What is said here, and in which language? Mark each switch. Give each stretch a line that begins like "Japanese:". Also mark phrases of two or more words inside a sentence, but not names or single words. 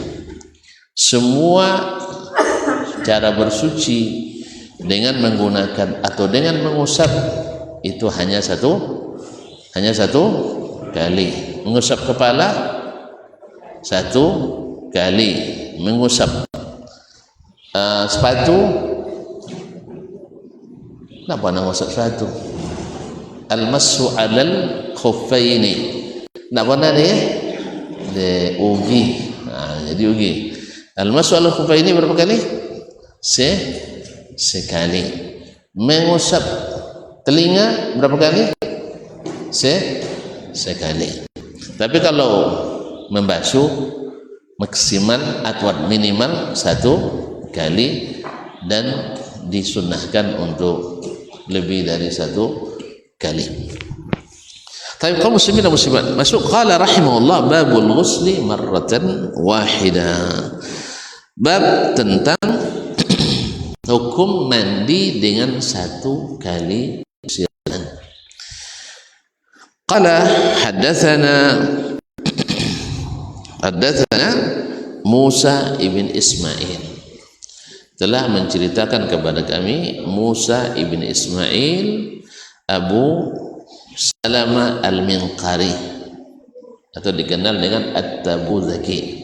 Indonesian: Semua cara bersuci dengan menggunakan atau dengan mengusap itu hanya satu kali. Mengusap kepala 1 kali, mengusap sepatu, kenapa nak ngusap sepatu?
Arabic: المسح على الخفين,
Indonesian: nak mana dia? De ugi. Jadi ugi.
Arabic: المسح على الخفين
Indonesian: berapa kali? Sekali. Mengusap telinga berapa kali? Sekali. Tapi kalau membasuh maksimal atau minimal 1 kali, dan disunnahkan untuk lebih dari 1 kali. Tapi kaum muslimin dan muslimat, masuk
Arabic: قال رحمه الله باب الغسل مرة واحدة.
Indonesian: Bab tentang hukum mandi dengan 1 kali siram.
Arabic: قال حدثنا موسى بن إسماعيل,
Indonesian: telah menceritakan kepada kami Musa ibn Ismail Abu Salama al-Minqari, atau dikenal dengan At-Tabuzaki.